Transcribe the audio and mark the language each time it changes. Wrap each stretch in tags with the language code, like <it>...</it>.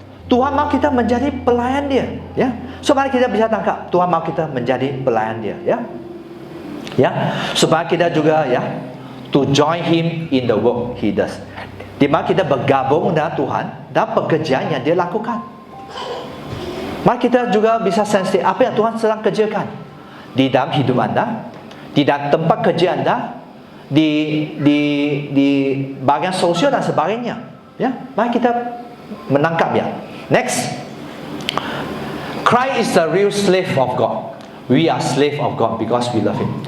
<ms>Tuhan mahu kita menjadi pelayan Dia, ya. So mari kita bisa tangkap, Tuhan mahu kita menjadi pelayan Dia, ya. Ya, supaya kita juga, ya,</ms> <en>to join Him in the work He does.</en> <ms>Di mana kita bergabung dengan Tuhan dalam pekerjaan yang Dia lakukan. Mari kita juga bisa sensi apa yang Tuhan sedang kerjakan di dalam hidup Anda, di dalam tempat kerja Anda, di bagian sosial dan sebagainya, ya. Mari kita menangkap, ya. Next.</ms> <en>Christ is the real slave of God. We are slave of God because we love Him.</en>